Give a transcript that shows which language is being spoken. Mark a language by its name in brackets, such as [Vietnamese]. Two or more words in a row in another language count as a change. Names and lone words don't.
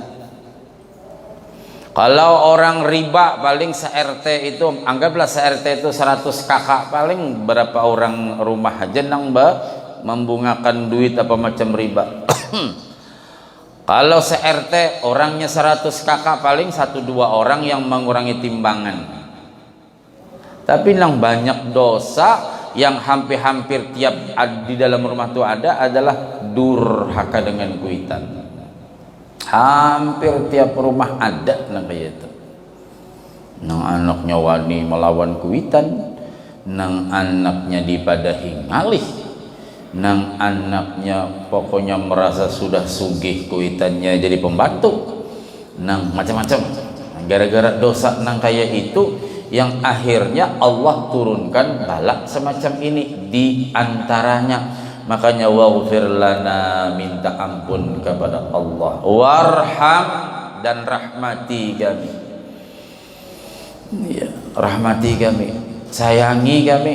[Indonesian] Kalau orang riba paling se-RT itu, anggaplah se-RT itu 100 kakak, paling berapa orang rumah aja yang membungakan duit apa macam riba. Kalau se-RT orangnya 100 kakak, paling 1-2 orang yang mengurangi timbangan. Tapi yang banyak dosa yang hampir-hampir tiap di dalam rumah itu ada adalah durhaka dengan kuitan. [Banjar] Hampir tiap rumah ada nang kayak itu. Nang anaknya wani melawan kuitan, nang anaknya dipadahi ngalih, nang anaknya pokoknya merasa sudah sugih kuitannya jadi pembantu, nang macam-macam. [Indonesian] Gara-gara dosa nang kayak itu yang akhirnya Allah turunkan balak semacam ini di antaranya. Makanya [Arabic] واغفر لنا, [Indonesian] minta ampun kepada Allah, warham, dan rahmati kami. Ya, rahmati kami, sayangi kami.